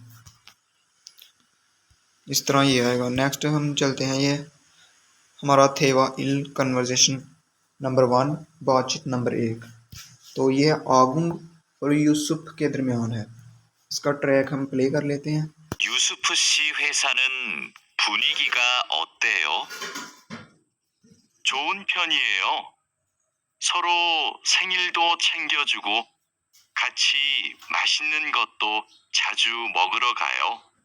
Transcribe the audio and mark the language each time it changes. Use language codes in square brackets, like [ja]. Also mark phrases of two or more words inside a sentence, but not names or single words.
[hi] इस तरह ये आएगा। नेक्स्ट हम चलते हैं, ये हमारा [ko] 대화 일 [en] conversation number 1, [hi] बातचीत नंबर 1। तो ये आगुंग और यूसुफ के दरमियान है। इसका ट्रैक हम प्ले कर लेते हैं। [ko] 유수프 씨 회사는 분위기가 어때요? 좋은 편이에요. 서로 생일도 챙겨주고 같이 맛있는 것도 자주 먹으러 가요.